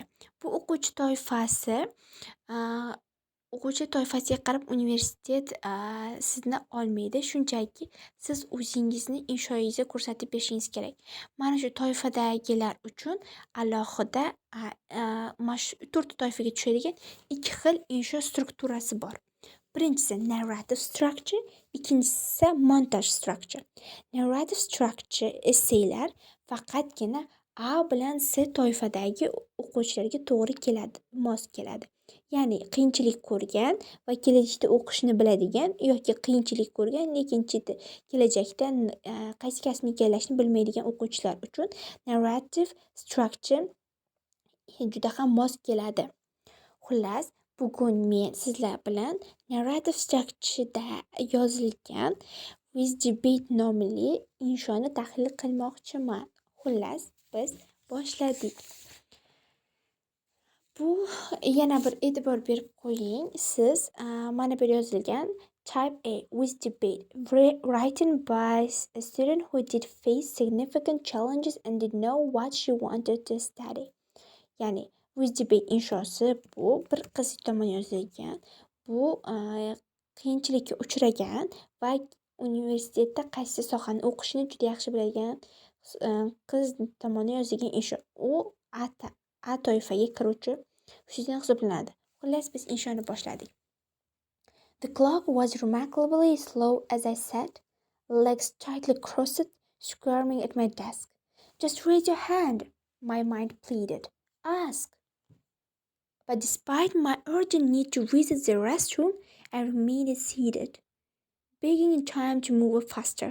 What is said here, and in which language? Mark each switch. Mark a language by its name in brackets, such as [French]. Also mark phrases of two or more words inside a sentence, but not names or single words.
[Uzbek] Bu o'quvchi toifasiga qarab universitet sizni olmaydi. Shunchaki siz o'zingizni inshoyingizni ko'rsatib berishingiz kerak. Mana shu toifadagilar uchun alohida mana shu to'rtta toifaga tushadigan ikki xil insho strukturasi bor. Birinchisi [English] narrative structure, [Uzbek] ikkinchisi [English] montage structure. Narrative structure [Uzbek] essaylar faqatgina A bilan C toifadagi o'quvchilarga to'g'ri keladi, mos keladi. Ya'ni qiyinchilik ko'rgan va kelajakda o'qishni biladigan yoki qiyinchilik ko'rgan, lekin kelajakda qaysi kasbni egallashni bilmaydigan o'quvchilar uchun [English] narrative structure [Uzbek] juda ham mos keladi. Xullas, bugun men sizlar bilan [English] narrative structure'da [Uzbek] yozilgan [English] with debate [Uzbek] nomli inshoni tahlil qilmoqchiman. Xullas, biz boshladik. Bu yana bir e'tibor berib qo'ying. Siz mana bu yozilgan [English] type A with debate written by a student who did face significant challenges and didn't know what she wanted to study. [Uzbek] Ya'ni [English] with debate [Uzbek] inshosi bu bir qiz tomon yozilgan. Bu qiyinchilikka uchragan va universitetda qaysi sohani o'qishini juda yaxshi biladigan qiz tomonidan yozilgan insho. U A toifaga kiruvchi xususiyat hisoblanadi. Xullas, biz inshoni boshladik. [English] The clock was remarkably slow as I sat, legs tightly crossed, squirming at my desk. Just raise your hand, my mind pleaded. Ask. But despite my urgent need to visit the restroom, I remained seated, begging time to move faster.